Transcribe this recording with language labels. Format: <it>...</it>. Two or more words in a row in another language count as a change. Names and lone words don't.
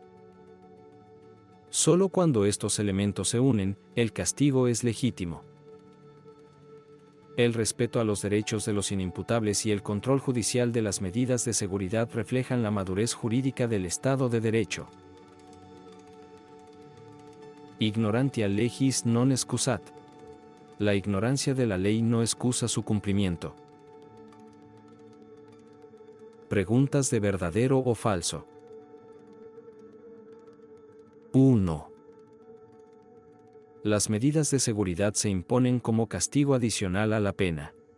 <es>Solo cuando estos elementos se unen, el castigo es legítimo. El respeto a los derechos de los inimputables y el control judicial de las medidas de seguridad reflejan la madurez jurídica del Estado de Derecho.</es> <la>Ignorantia legis non excusat.</la> <es>La ignorancia de la ley no excusa su cumplimiento. Preguntas de verdadero o falso. 1. Las medidas de seguridad se imponen como castigo adicional a la pena.</es>